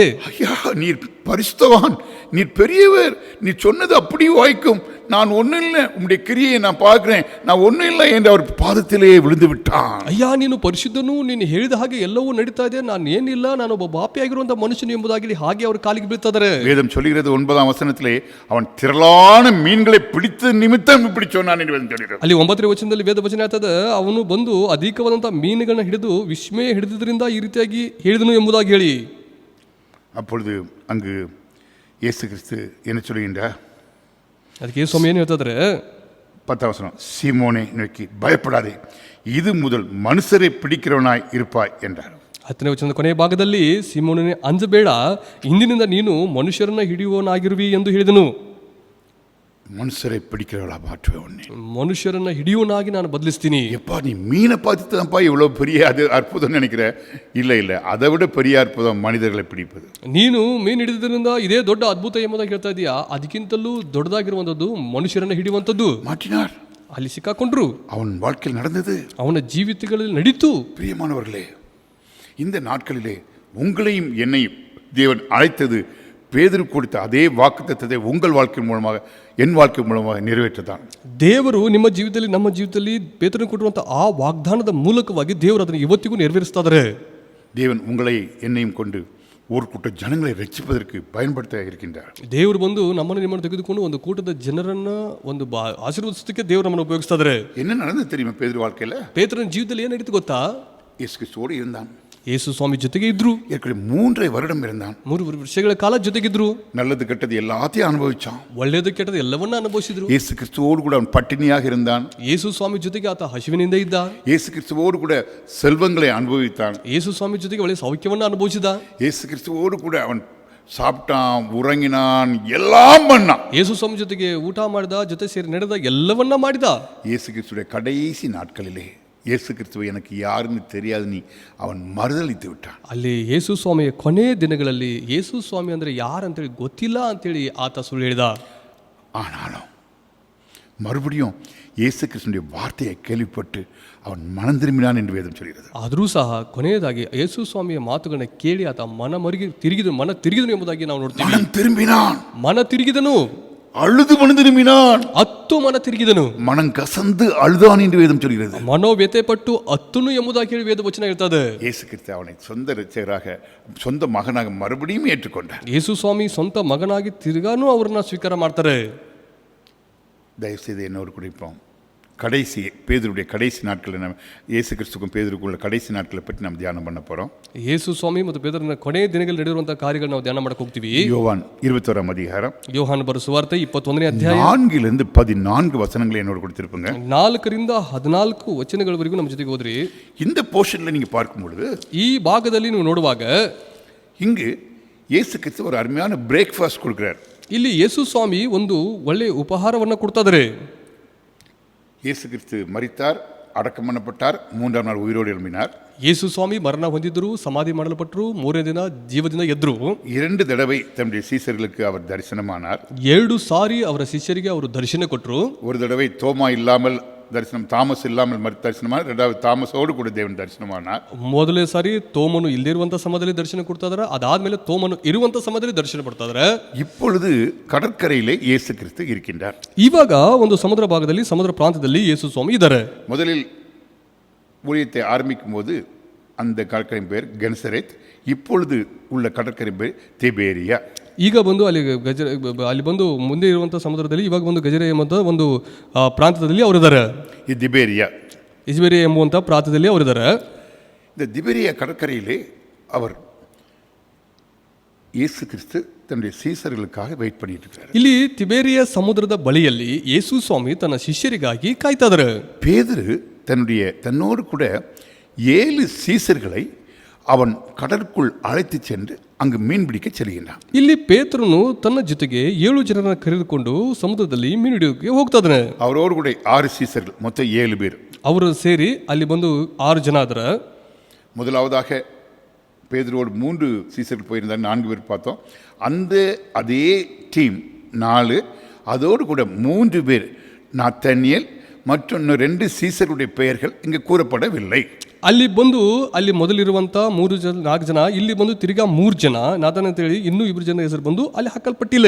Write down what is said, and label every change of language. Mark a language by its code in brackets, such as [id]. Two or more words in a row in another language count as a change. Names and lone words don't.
[ta] ஐயா, நீர் பரிசுத்தவான், நீர் பெரியவர், நீ சொன்னது அப்படியே வாய்க்கும், நான் ஒன்றும் இல்லை, உம்முடைய கிரியை நான் பார்க்கிறேன், நான் ஒன்றும் இல்லை என்று அவர் பாதத்திலே விழுந்து விட்டான். [kn] ಅಯ್ಯ, ನೀನು ಪರಿಶುದ್ಧನು, ನೀನು ಹೇಳಿದ ಹಾಗೆ ಎಲ್ಲವೂ ನಡೀತಾ ಇದೆ, ನಾನು ಏನಿಲ್ಲ, ನಾನು ಒಬ್ಬ ಪಾಪಿಯಾಗಿರುವಂಥ ಮನುಷ್ಯನು ಎಂಬುದಾಗಿ ಹಾಗೆ ಅವ್ರ ಕಾಲಿಗೆ ಬೀಳ್ತಾರೆ. [ta] வேதம் சொல்கிறது 9ஆம் வசனத்திலே, அவன் திரளான மீன்களை பிடித்த நிமித்தம் இப்படி சொன்னான் என்று வேதம் சொல்கிறது. [kn] ಅಲ್ಲಿ 9ನೇ ವಚನದಲ್ಲಿ ವೇದ ವಚನ ಹೇಳ್ತದೆ, ಅವನು ಬಂದು ಅಧಿಕವಾದಂಥ ಮೀನುಗಳನ್ನ ಹಿಡಿದು ವಿಸ್ಮಯ ಹಿಡಿದ್ರಿಂದ ಈ ರೀತಿಯಾಗಿ ಹೇಳಿದನು ಎಂಬುದಾಗಿ ಹೇಳಿ. [ta] அப்பொழுது அங்கு இயேசு கிறிஸ்து என்ன சொல்லுகின்றார்? [kn] ಅದಕ್ಕೆ ಯೇಸು ಸ್ವಾಮಿ ಏನು ಹೇಳ್ತದ್ರೆ, [ta] 10ஆம் வசனம், சீமோனே நோக்கி பயப்படாதே, இது முதல் மனுஷரை பிடிக்கிறவனாய் இருப்பாய் என்றார். [kn] 10ನೇ ವಚನದ ಕೊನೆಯ ಭಾಗದಲ್ಲಿ, ಸೀಮೋನನೇ ಅಂಜಬೇಡ, ಇಂದಿನಿಂದ ನೀನು ಮನುಷ್ಯರನ್ನ ಹಿಡಿಯುವವನಾಗಿರುವಿ ಎಂದು ಹೇಳಿದನು. [ta] மனுஷரை பிடிக்கிறவளா மாற்றுவேன் உன்னை. [kn] ಮನುಷ್ಯರನ್ನ ಹಿಡಿಯುವನಾಗಿ ನಾನು ಬದಲಿಸ್ತೀನಿ. [ta] எப்பா, நீ மீனை பார்த்து தான்ப்பா இவ்வளோ பெரிய அது அற்புதம் நினைக்கிற? இல்லை, அதை விட பெரிய அற்புதம் மனிதர்களை பிடிப்பது. [kn] ನೀನು ಮೀನು ಹಿಡಿದ್ರಿಂದ ಇದೇ ದೊಡ್ಡ ಅದ್ಭುತ ಎಂಬುದಾಗಿ ಹೇಳ್ತಾ ಇದೀಯಾ, ಅದಕ್ಕಿಂತಲೂ ದೊಡ್ಡದಾಗಿರುವಂಥದ್ದು ಮನುಷ್ಯರನ್ನ ಹಿಡಿಯುವಂಥದ್ದು. [ta] மாற்றினார். [kn] ಅಲ್ಲಿ ಸಿಕ್ಕಾಕೊಂಡ್ರು. [ta] அவன் வாழ்க்கையில் நடந்தது. [kn] ಅವನ ಜೀವಿತಗಳಲ್ಲಿ ನಡೀತು. [ta] பிரியமானவர்களே, இந்த நாட்களிலே உங்களையும் என்னையும் தேவன் அழைத்தது பேதுரு கொடுத்த அதே வாக்குத்தத்தத்தை உங்கள் வாழ்க்கை மூலமாக, என் வாழ்க்கை மூலமாக நிறைவேற்றதான். [kn] ದೇವರು ನಿಮ್ಮ ಜೀವಿತದಲ್ಲಿ, ನಮ್ಮ ಜೀವಿತದಲ್ಲಿ ಪೇತ್ರನಿಗೆ ಕೊಟ್ಟಿರುವಂಥ ಆ ವಾಗ್ದಾನದ ಮೂಲಕವಾಗಿ ದೇವರು ಅದನ್ನು ಇವತ್ತಿಗೂ ನೆರವೇರಿಸ್ತಾ ಇದ್ದಾರೆ. [ta] தேவன் உங்களை என்னையும் கொண்டு ஒரு கூட்ட ஜனங்களை ரட்சிப்பதற்கு பயன்படுத்த இருக்கின்றார். [kn] ದೇವರು ಬಂದು ನಮ್ಮನ್ನು ನಿಮ್ಮನ್ನು ತೆಗೆದುಕೊಂಡು ಒಂದು ಕೂಟದ ಜನರನ್ನ ಒಂದು ಆಶೀರ್ವದಿಸೋದಕ್ಕೆ ದೇವರು ನಮ್ಮನ್ನು ಉಪಯೋಗಿಸ್ತಾ ಇದ್ದಾರೆ. [ta] என்ன நடந்தது தெரியுமா? பேதுரு வாழ்க்கையில் [kn] ಪೇತ್ರನ ಜೀವಿತದಲ್ಲಿ ಏನು ನಡೀತು ಗೊತ್ತಾ? [ta] இயேசு கிறிஸ்துவோடு இருந்தான். [kn] ಯೇಸು ಸ್ವಾಮಿ ಜೊತೆಗೆ ಇದ್ರು. [ta] ஏற்கனவே 3 வருடம் இருந்தான். [kn] 3 ವರ್ಷಗಳ ಕಾಲ ಜೊತೆಗಿದ್ರು. [ta] நல்லது கெட்டது எல்லாத்தையும் அனுபவிச்சான். [kn] ಒಳ್ಳೆಯದು ಕೆಟ್ಟದ್ದು ಎಲ್ಲವನ್ನ ಅನುಭವಿಸಿದ್ರು. [ta] இயேசு கிறிஸ்துவோடு கூட அவன் பட்டினியாக இருந்தான். [kn] ಯೇಸು ಸ್ವಾಮಿ ಜೊತೆಗೆ ಆತ ಹಸಿವಿನಿಂದ ಇದ್ದ. [ta] இயேசு கிறிஸ்துவோடு கூட செல்வங்களை அனுபவித்தான். [kn] ಯೇಸು ಸ್ವಾಮಿ ಜೊತೆಗೆ ಒಳ್ಳೆಯ ಸೌಖ್ಯವನ್ನು ಅನುಭವಿಸಿದ. [ta] இயேசு கிறிஸ்துவோடு கூட அவன் சாப்பிட்டான், உறங்கினான், எல்லாம் பண்ணான். [kn] ಯೇಸು ಸ್ವಾಮಿ ಜೊತೆಗೆ ಊಟ ಮಾಡಿದ, ಜೊತೆ ಸೇರಿ ನಡೆದ, ಎಲ್ಲವನ್ನ ಮಾಡಿದ. [ta] இயேசு கிறிஸ்துடைய கடைசி நாட்களிலே இயேசு கிறிஸ்துவை எனக்கு யாருன்னு தெரியாது நீ அவன் மறுதளித்து விட்டான். [kn] ಅಲ್ಲಿ ಯೇಸು ಸ್ವಾಮಿಯ ಕೊನೆ ದಿನಗಳಲ್ಲಿ ಯೇಸು ಸ್ವಾಮಿ ಅಂದರೆ ಯಾರಂತೇಳಿ ಗೊತ್ತಿಲ್ಲ ಅಂತೇಳಿ ಆತ ಸುಳ್ಳು ಹೇಳಿದ. [ta] ஆனாலும் மறுபடியும் இயேசு கிறிஸ்துடைய வார்த்தையை கேள்விப்பட்டு அவன் மனம் திரும்பினான் என்று வேதம் சொல்கிறது. [kn] ಆದರೂ ಸಹ ಕೊನೆಯದಾಗಿ ಯೇಸು ಸ್ವಾಮಿಯ ಮಾತುಗಳನ್ನ ಕೇಳಿ ಆತ ಮನ ತಿರುಗಿದನು ಎಂಬುದಾಗಿ ನಾವು ನೋಡ್ತೀವಿ. [ta] மனம் திரும்பினான், [kn] ಮನ ತಿರುಗಿದನು, [ta] அழுது மனம் திரும்பினான், [kn] ಅತ್ತು ಮನ ತಿರುಗಿದನು, [ta] மனம் கசந்து அழுதான் என்று வேதம் சொல்கிறது. [kn] ಮನೋವ್ಯತೆ ಪಟ್ಟು ಅತ್ತನು ಎಂಬುದಾಗಿ ಹೇಳಿ ವೇದ ವಚನ ಹೇಳ್ತದೆ. [ta] இயேசு கிறிஸ்து அவனை சொந்த இரட்சகராக, சொந்த மகனாக மறுபடியும் ஏற்றுக்கொண்டார். [kn] ಯೇಸು ಸ್ವಾಮಿ ಸ್ವಂತ ಮಗನಾಗಿ ತಿರುಗಾನು ಅವ್ರನ್ನ ಸ್ವೀಕಾರ ಮಾಡ್ತಾರೆ. [ta] தயவுசெய்து என்னோடு குடிப்போம். கடைசி பேதுருடைய கடைசி நாட்களில் நம்ம இயேசு கிறிஸ்துக்கும் பேதுருக்குள்ள கடைசி நாட்களை பற்றி நம்ம தியானம் பண்ண போகிறோம். [kn] ಯೇಸು ಸ್ವಾಮಿ ಮತ್ತು ಪೇತ್ರನ ಕೊನೆಯ ದಿನಗಳಲ್ಲಿ ನಡೆಯುವಂತಹ ಕಾರ್ಯಗಳು ನಾವು ಧ್ಯಾನ ಮಾಡಕ್ಕೆ ಹೋಗ್ತೀವಿ. [ta] யோவான் 21ஆம் அதிகாரம், [kn] ಯೋಹಾನ ಬರೆದ ಸುವಾರ್ತೆ 21ನೇ ಅಧ್ಯಾಯ [ta] 4 14 வசனங்களை என்னோடு கொடுத்திருப்பேங்க. [kn] 4ರಿಂದ 14 ವಚನಗಳವರೆಗೂ ನಮ್ಮ ಜೊತೆಗೆ ಹೋದ್ರಿ. [ta] இந்த போர்ஷனில் நீங்கள் பார்க்கும் பொழுது, [kn] ಈ ಭಾಗದಲ್ಲಿ ನೀವು ನೋಡುವಾಗ [ta] இங்கு இயேசு கிறிஸ்து ஒரு அருமையான பிரேக்ஃபாஸ்ட் கொடுக்குறார். [kn] ಇಲ್ಲಿ ಯೇಸು ಸ್ವಾಮಿ ಒಂದು ಒಳ್ಳೆಯ ಉಪಹಾರವನ್ನು ಕೊಡ್ತಾ ಇದ್ದಾರೆ. [ta] இயேசு கிறிஸ்து மரித்தார், அடக்கம் பண்ணப்பட்டார், 3ஆம் நாள் உயிரோடு எழும்பினார். [kn] ಯೇಸು ಸ್ವಾಮಿ ಮರಣ ಹೊಂದಿದ್ರು, ಸಮಾಧಿ ಮಾಡಲ್ಪಟ್ಟರು, 3ನೇ ದಿನ ಜೀವದಿಂದ ಎದ್ರು. [ta] 2 தடவை தன்னுடைய சீசர்களுக்கு அவர் தரிசனமானார். [kn] 2 ಸಾರಿ ಅವರ ಶಿಷ್ಯರಿಗೆ ಅವರು ದರ್ಶನ ಕೊಟ್ಟರು. [ta] ஒரு தடவை தோமா இல்லாமல் தரிசனம், தாமஸ் இல்லாமல் தரிசனமான, 2வது தாமஸோடு கூட தேவன் தரிசனமானார். [kn] ಮೊದಲನೇ ಸಾರಿ ತೋಮನು ಇಲ್ಲಿರುವಂತ ಸಮಯದಲ್ಲಿ ದರ್ಶನ ಕೊಡ್ತಾ ಇದ್ದಾರೆ. ಅದಾದ್ಮೇಲೆ ತೋಮನು ಇರುವಂತ ಸಮಯದಲ್ಲಿ ದರ್ಶನ ಕೊಡ್ತಾ ಇದ್ದಾರೆ. [ta] இப்பொழுது கடற்கரையிலே இயேசு கிறிஸ்து இருக்கின்றார். [kn] ಇವಾಗ ಒಂದು ಸಮುದ್ರ ಭಾಗದಲ್ಲಿ, ಸಮುದ್ರ ಪ್ರಾಂತ್ಯದಲ್ಲಿ ಯೇಸು ಸ್ವಾಮಿ ಇದ್ದಾರೆ. [ta] முதலில் ஊழியத்தை ஆரம்பிக்கும் போது அந்த கடற்கரை பேர் கென்சரேத், இப்பொழுது உள்ள கடற்கரை பேர் திபேரியா. [kn] ಈಗ ಬಂದು ಅಲ್ಲಿ ಬಂದು ಮುಂದೆ ಇರುವಂಥ ಸಮುದ್ರದಲ್ಲಿ ಇವಾಗ ಒಂದು ಗಜರೆ ಎಂಬಂಥ ಒಂದು ಪ್ರಾಂತ್ಯದಲ್ಲಿ ಅವರಿದ್ದಾರೆ. [ta] இது திபேரியா. [kn] ಇಜ್ಬೇರಿಯಾ ಎಂಬುವಂಥ ಪ್ರಾಂತ್ಯದಲ್ಲಿ ಅವರಿದ್ದಾರೆ. [ta] இந்த திபெரியா கடற்கரையிலே அவர் இயேசு கிறிஸ்து தன்னுடைய சீசர்களுக்காக வெயிட் பண்ணிட்டு இருக்காரு. [kn] ಇಲ್ಲಿ ತಿಬೇರಿಯ ಸಮುದ್ರದ ಬಳಿಯಲ್ಲಿ ಯೇಸು ಸ್ವಾಮಿ ತನ್ನ ಶಿಷ್ಯರಿಗಾಗಿ ಕಾಯ್ತಾ ಇದ್ದಾರೆ. [ta] பேதுரு தன்னோடு கூட 7 சீசர்களை அவன் கடற்குள் அழைத்து சென்று அங்கு மீன் பிடிக்க செல்கின்றான். [kn] ಇಲ್ಲಿ ಪೇತ್ರನು ತನ್ನ ಜೊತೆಗೆ 7 ಜನರನ್ನ ಕರೆದುಕೊಂಡು ಸಮುದ್ರದಲ್ಲಿ ಮೀನು ಹಿಡಿಯೋಕೆ ಹೋಗ್ತಾ ಇದ್ದಾನೆ. [ta] அவரோடு கூட 6 சீசர்கள், மொத்தம் 7 பேர். [kn] ಅವರು ಸೇರಿ ಅಲ್ಲಿ ಬಂದು 6 ಜನ ಆದ್ರ. [ta] முதலாவதாக பேதுருவோடு 3 சீசர்கள் போயிருந்தார், 4 பேர் பார்த்தோம். அதே டீம் 4, அதோடு கூட 3 பேர் நாத்தானியேல் மற்றும் 2 சீசருடைய பெயர்கள் இங்கு கூறப்படவில்லை. [kn] ಅಲ್ಲಿ ಬಂದು ಅಲ್ಲಿ ಮೊದಲಿರುವಂತ 4 ಜನ ಇಲ್ಲಿ ಬಂದು ತಿರ್ಗಾ 3 ಜನ ನಾತಾನ್ ಅಂತ ಹೇಳಿ ಇನ್ನೂ 2 ಜನ ಹೆಸರು ಬಂದು ಅಲ್ಲಿ ಹಾಕಲ್ಪಟ್ಟಿಲ್ಲ.